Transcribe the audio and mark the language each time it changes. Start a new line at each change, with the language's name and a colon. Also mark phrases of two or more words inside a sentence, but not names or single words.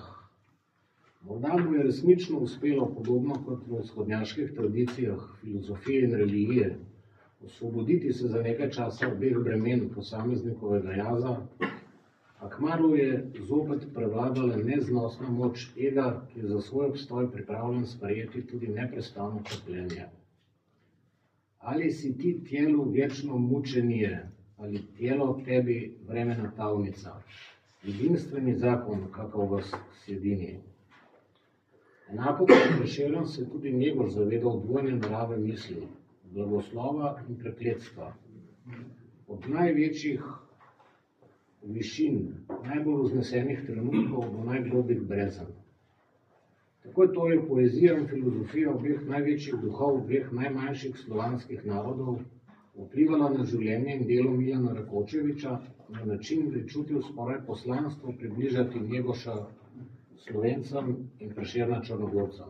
Slovenian: Morda mu je resnično uspelo, podobno kot v vzhodnjaških tradicijah, filozofije in religije, osvoboditi se za nekaj časa obeh bremen posameznikovega jaza, a kmalu je zopet prevladala neznosna moč ega, ki je za svoj obstoj pripravljen sprejeti tudi neprestano trpljenje.
Serbian: Ali si ti tijelu vječno mučenje, ali tijelo tebi vremena tavnica, jedinstveni zakon, kakav vas sjedini.
Slovenian: Enako kot Prešeren se tudi Njegoš zavedal dvojne narave misli, blagoslova in prekletstva. Od največjih višin, najbolj vznesenih trenutkov do najglobjih brezen. Tako je torej poezija in filozofija obeh največjih duhov, obeh najmanjših slovanskih narodov vplivala na življenje in delo Milana Rakočeviča na način, da je čutil skoraj poslanstvo približati Njegoša Slovencem in Prešerna Črnogorcem.